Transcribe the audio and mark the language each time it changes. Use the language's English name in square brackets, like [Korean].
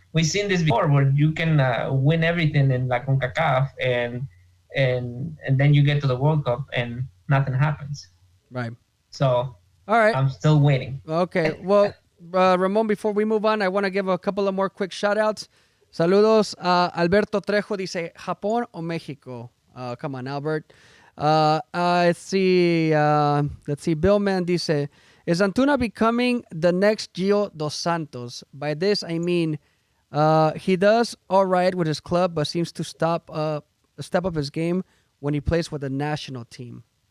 [English] we've seen this before where you can win everything in La CONCACAF and then you get to the World Cup and nothing happens. Right. So all right, I'm still waiting. Okay. Well, Ramon, before we move on, I want to give a couple of more quick shout outs. [Spanish] Saludos. Alberto Trejo dice, ¿Japón o México? [English] Come on, Albert. Let's see. Bill Man dice, is Antuna becoming the next Gio Dos Santos? By this, I mean, he does all right with his club, but seems to step up his game when he plays with the national team.